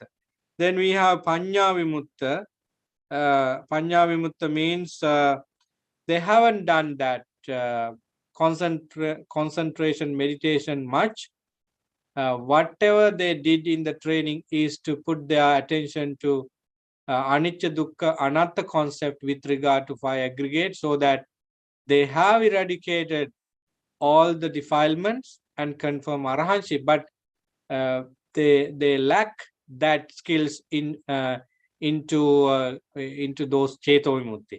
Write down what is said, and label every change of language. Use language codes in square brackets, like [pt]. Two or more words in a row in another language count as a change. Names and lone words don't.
[en] Then we have Panya Vimutta. Panya Vimutta means they haven't done that concentration meditation much. Whatever they did in the training is to put their attention to anicca, dukkha, anatta concept with regard to 5 aggregates, so that they have eradicated all the defilements and confirm arahantship, but they lack that skills into those cheto vimutti.